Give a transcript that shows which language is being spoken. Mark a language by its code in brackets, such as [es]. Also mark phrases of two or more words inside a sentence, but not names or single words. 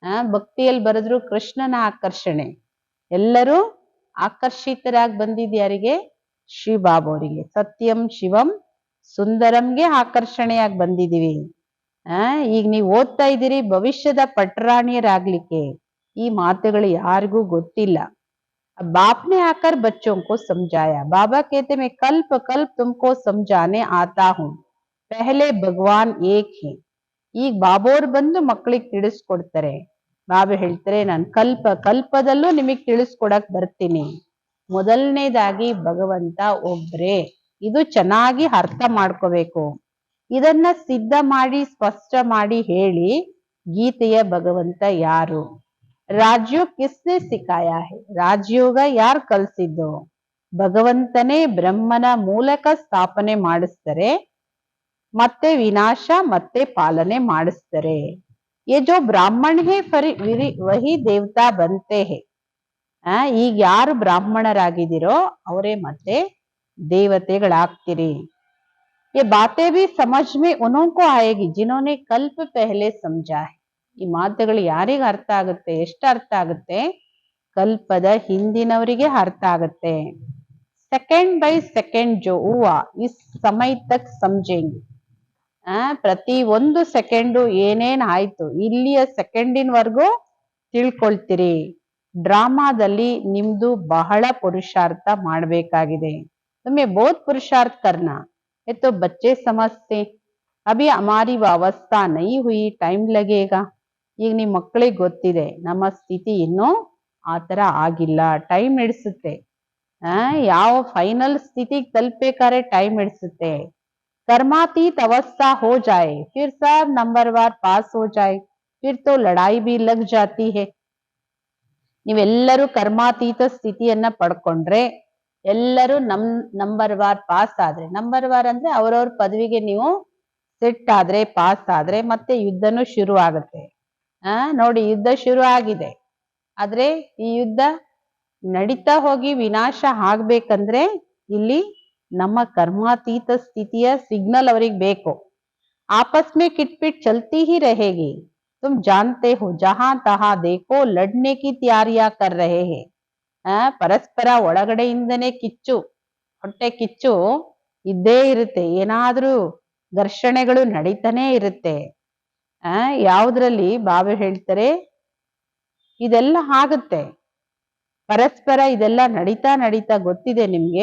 [kn] ಭಕ್ತಿಯಲ್ಲಿ ಬರೆದ್ರು ಕೃಷ್ಣನ ಆಕರ್ಷಣೆ. ಎಲ್ಲರೂ ಆಕರ್ಷಿತರಾಗಿ ಬಂದಿದ್ ಯಾರಿಗೆ? ಶ್ರೀ ಬಾಬಾವರಿಗೆ. ಸತ್ಯಂ ಶಿವಂ ಸುಂದರಂಗೆ ಆಕರ್ಷಣೆಯಾಗಿ ಬಂದಿದೀವಿ. ಈಗ ನೀವು ಓದ್ತಾ ಇದ್ದೀರಿ ಭವಿಷ್ಯದ ಪಟ್ರಾಣಿಯರಾಗ್ಲಿಕ್ಕೆ. ಈ ಮಾತುಗಳು ಯಾರಿಗೂ ಗೊತ್ತಿಲ್ಲ. [hi] बाप ने आकर बच्चों को समझाया. बाबा कहते मैं कल्प कल्प तुमको समझाने आता हूँ. पहले भगवान एक है. [kn] ಈಗ ಬಾಬೋರ್ ಬಂದು ಮಕ್ಕಳಿಗೆ ತಿಳಿಸ್ಕೊಡ್ತಾರೆ. ಬಾಬಾ ಹೇಳ್ತಾರೆ ನಾನು ಕಲ್ಪ ಕಲ್ಪದಲ್ಲೂ ನಿಮಗ್ ತಿಳಿಸ್ಕೊಡಕ್ ಬರ್ತೀನಿ. ಮೊದಲನೇದಾಗಿ ಭಗವಂತ ಒಬ್ರೇ. ಇದು ಚೆನ್ನಾಗಿ ಅರ್ಥ ಮಾಡ್ಕೋಬೇಕು. ಇದನ್ನ ಸಿದ್ಧ ಮಾಡಿ ಸ್ಪಷ್ಟ ಮಾಡಿ ಹೇಳಿ ಗೀತೆಯ ಭಗವಂತ ಯಾರು? [hi] राजयोग किसने सिखाया है? [kn] ರಾಜಯೋಗ ಯಾರು ಕಲ್ಸಿದ್ದು? ಭಗವಂತನೇ ಬ್ರಹ್ಮನ ಮೂಲಕ ಸ್ಥಾಪನೆ ಮಾಡಿಸ್ತಾರೆ, ಮತ್ತೆ ವಿನಾಶ ಮತ್ತೆ ಪಾಲನೆ ಮಾಡಿಸ್ತಾರೆ. [hi] ये जो ब्राह्मण है वही देवता बनते हैं. [kn] ಈಗ ಯಾರು ಬ್ರಾಹ್ಮಣರಾಗಿದ್ದೀರೋ ಅವರೇ ಮತ್ತೆ ದೇವತೆಗಳಾಗ್ತೀರಿ. [hi] ये बातें भी समझ में उन्हों को आएगी जिन्होंने कल्प पहले समझा है. [kn] ಈ ಮಾತುಗಳು ಯಾರಿಗೆ ಅರ್ಥ ಆಗುತ್ತೆ? ಎಷ್ಟು ಅರ್ಥ ಆಗುತ್ತೆ? ಕಲ್ಪದ ಹಿಂದಿನವರಿಗೆ ಅರ್ಥ ಆಗುತ್ತೆ. [en] second by second [hi] जो हुआ इस समय तक समझेंगे. [kn] ಪ್ರತಿ ಒಂದು ಸೆಕೆಂಡು ಏನೇನ್ ಆಯ್ತು ಇಲ್ಲಿಯ ಸೆಕೆಂಡಿನವರೆಗೂ ತಿಳ್ಕೊಳ್ತೀರಿ. ಡ್ರಾಮಾದಲ್ಲಿ ನಿಮ್ದು ಬಹಳ ಪುರುಷಾರ್ಥ ಮಾಡ್ಬೇಕಾಗಿದೆ. [hi] तुम्हें बहुत पुरुषार्थ करना ये तो बच्चे समझते. अभी हमारी अवस्था नहीं हुई, टाइम लगेगा. [kn] ಈಗ ನಿಮ್ ಮಕ್ಕಳಿಗೆ ಗೊತ್ತಿದೆ ನಮ್ಮ ಸ್ಥಿತಿ ಇನ್ನೂ ಆತರ ಆಗಿಲ್ಲ, ಟೈಮ್ ಹಿಡಿಸುತ್ತೆ. ಯಾವ ಫೈನಲ್ ಸ್ಥಿತಿಗೆ ತಲುಪಬೇಕಾದ್ರೆ ಟೈಮ್ ಹಿಡಿಸುತ್ತೆ. [hi] कर्मातीत अवस्था हो जाए फिर सब नंबरवार पास हो जाए फिर तो लड़ाई भी लग जाती है. [kn] ನೀವೆಲ್ಲರೂ ಕರ್ಮಾತೀತ ಸ್ಥಿತಿಯನ್ನ ಪಡ್ಕೊಂಡ್ರೆ, ಎಲ್ಲರೂ ನಂಬರ್ ವಾರ್ ಪಾಸ್ ಆದ್ರೆ, ನಂಬರ್ ವಾರ್ ಅಂದ್ರೆ ಅವ್ರವ್ರ ಪದವಿಗೆ ನೀವು ಸೆಟ್ ಆದ್ರೆ, ಪಾಸ್ ಆದ್ರೆ ಮತ್ತೆ ಯುದ್ಧನೂ ಶುರು ಆಗುತ್ತೆ. ನೋಡಿ ಯುದ್ಧ ಶುರು ಆಗಿದೆ, ಆದ್ರೆ ಈ ಯುದ್ಧ ನಡೀತಾ ಹೋಗಿ ವಿನಾಶ ಆಗ್ಬೇಕಂದ್ರೆ ಇಲ್ಲಿ ನಮ್ಮ ಕರ್ಮಾತೀತ ಸ್ಥಿತಿಯ ಸಿಗ್ನಲ್ ಅವರಿಗೆ ಬೇಕು. [hi] आपस में किटपिट चलती ही रहेगी. तुम जानते हो जहां तहां देखो लड़ने की तैयारियां कर रहे हैं. [kn] ಪರಸ್ಪರ ಒಳಗಡೆಯಿಂದನೇ ಕಿಚ್ಚು, ಹೊಟ್ಟೆ ಕಿಚ್ಚು ಇದ್ದೇ ಇರುತ್ತೆ. ಏನಾದ್ರೂ ಘರ್ಷಣೆಗಳು ನಡೀತಾನೆ ಇರುತ್ತೆ. ಯಾವುದ್ರಲ್ಲಿ ಬಾಬಾ ಹೇಳ್ತಾರೆ ಇದೆಲ್ಲ ಆಗುತ್ತೆ, ಪರಸ್ಪರ ಇದೆಲ್ಲ ನಡೀತಾ ನಡೀತಾ ಗೊತ್ತಿದೆ ನಿಮ್ಗೆ.